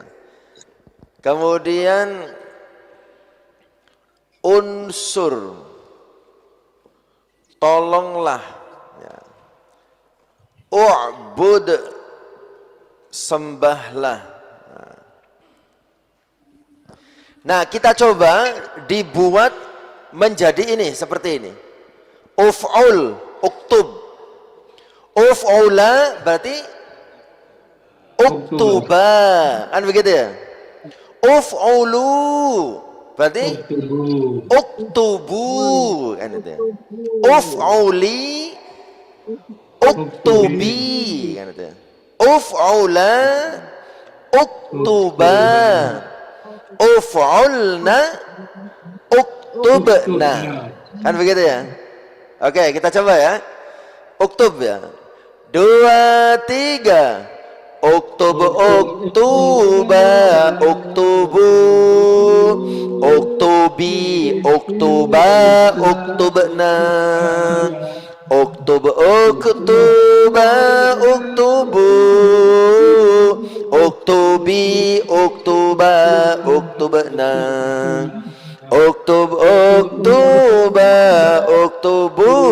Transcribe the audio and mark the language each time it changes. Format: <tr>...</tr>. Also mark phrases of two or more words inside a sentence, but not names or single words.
<id>Kemudian unsur, tolonglah, ya. U'bud, sembahlah. Nah, kita coba dibuat menjadi ini, seperti ini.</id> <ar>افعل اكتب.</ar> <id>Uf'ula berarti uktuba, kan begitu ya? Uf'ulu berarti uktubu, kan itu ya?</id> <ar>افعلي اكتبي,</ar> <id>kan itu ya?</id> <ar>افعلا اكتبا افعلن اكتبن,</ar> <id>kan begitu ya? Oke, kita coba ya. Uktub ya. 2, 3.</id> <ar>اكتب اكتبا اكتبوا اكتبي اكتبا اكتبن اكتب اكتبا اكتبوا اكتبي اكتبا اكتبن اكتب اكتبا اكتبوا</ar>